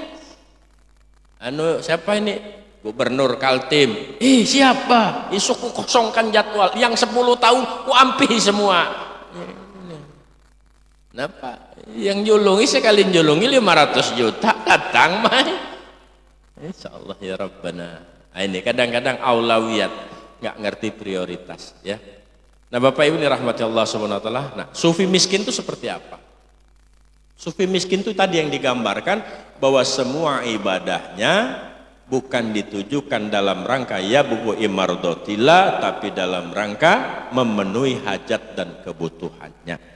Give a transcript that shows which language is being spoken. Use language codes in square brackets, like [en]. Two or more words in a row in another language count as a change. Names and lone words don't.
[id] Siapa ini? Gubernur Kaltim. Siapa? [bjn] Isuk ku kosongkan jadwal. Yang 10 tahun ku ampihi semua. [id] Kenapa? [bjn] Yang julungi sekali julungi 500 juta datang mah. [ar] إن شاء الله يا ربنا. [id] Ini kadang-kadang aulawiyat, nggak ngerti prioritas ya. Nah Bapak Ibu dirahmati [ar] الله سبحانه وتعالى. [id] Nah, sufi miskin itu seperti apa? Sufi miskin itu tadi yang digambarkan bahwa semua ibadahnya bukan ditujukan dalam rangka ya buku imardotillah, tapi dalam rangka memenuhi hajat dan kebutuhannya.